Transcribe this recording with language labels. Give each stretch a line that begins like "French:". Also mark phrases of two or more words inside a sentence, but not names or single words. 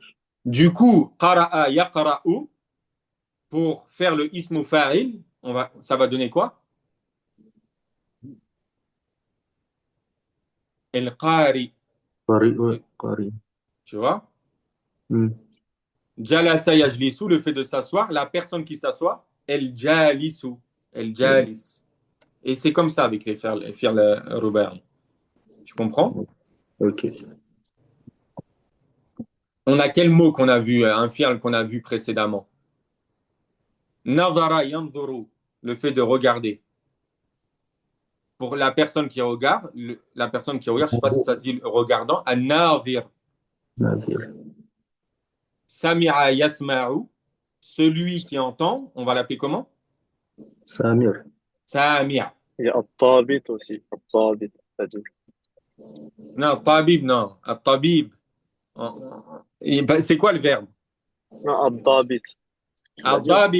French: Du coup,
Arabic: قرأ يقرأ,
French: pour faire le
Arabic: اسم فاعل,
French: ça va donner quoi?
Arabic: القارئ, Qari, ouais, Qari.
French: tu vois? Hmm.
Arabic: جلس يجلس,
French: le fait de s'asseoir, la personne qui s'assoit,
Arabic: الجالس، ال
French: Ouais.
Arabic: jalis.
French: Et c'est comme ça avec les
Arabic: فعل رباعي.
French: Tu comprends? Ok. On a quel mot qu'on a vu, un fi'l qu'on a vu précédemment?
Arabic: نظر ينظر,
French: le fait de regarder. Pour la personne qui regarde, la personne qui regarde, je ne sais pas si ça se dit regardant,
Arabic: an-nadhir. ناظر. سمع يسمع,
French: celui qui entend, on va l'appeler comment?
Arabic: سامر. Sami'a.
French: Il y a الطابط aussi. الطابط. c'est-à-dire. Non, tabib, non. Tabib. C'est quoi le verbe? Non, الضابط. Tu l'as dit aussi.